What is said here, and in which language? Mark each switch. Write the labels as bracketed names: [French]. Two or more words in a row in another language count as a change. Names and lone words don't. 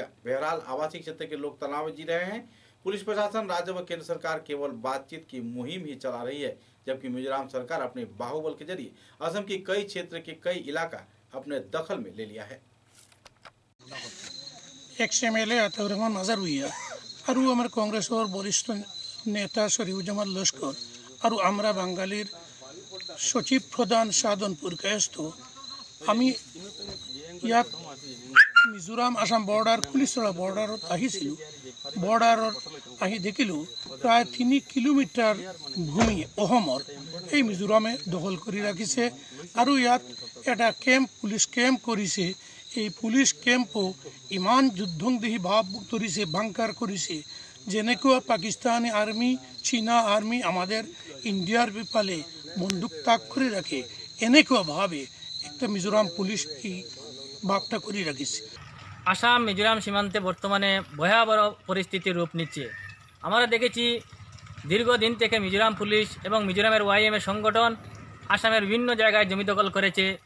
[Hindi] बहरहाल आवासीय क्षेत्र के लोग तनाव में जी रहे हैं। पुलिस प्रशासन, राज्य व केंद्र सरकार केवल बातचीत की मुहिम ही चला रही है, जबकि मिजोरम सरकार अपने बाहुबल के जरिए असम की कई क्षेत्र के कई इलाका अपने दखल में ले लिया है। [Assamese] XMLA আতাউর রহমান মাজার হইয়া আৰু আমার কংগ্রেসের বরিষ্ঠ নেতা শরীফুজ্জামান লস্কর আৰু আমরা বাঙালির সচিব প্রধান সাধনপুর কায়স্থ আমি ইয়াত মিজোরাম আসাম বর্ডার পুলিচৰ বৰ্ডাৰত আহিছিলোঁ। বৰ্ডাৰত আহি দেখিলোঁ প্ৰায় 3 কিলোমিটাৰ ভূমি অসমৰ এই মিজোৰামে দখল কৰি ৰাখিছে আৰু ইয়াত এটা পুলিচ কেম্প কৰিছে। এই পুলিচ কেম্পো ইমান যুদ্ধংদেহী ভাৱ ধৰিছে, বাংকাৰ কৰিছে, যেনেকুৱা পাকিস্তানী আৰ্মি, চীনা আৰ্মি [Bangla] আমাদের ইন্ডিয়ার বিপালে বন্দুক তাক করে রাখে, [Assamese] এনেকুৱাভাবে একটা মিজোরাম পুলিশ এই ভাবটা করে রাখিছে। [Bangla] আসাম মিজোরাম সীমান্তে বর্তমানে ভয়াবহ পরিস্থিতির রূপ নিচ্ছে। আমরা দেখেছি দীর্ঘদিন থেকে মিজোরাম পুলিশ এবং মিজোরামের YMA সংগঠন আসামের বিভিন্ন জায়গায় জমি দখল করেছে।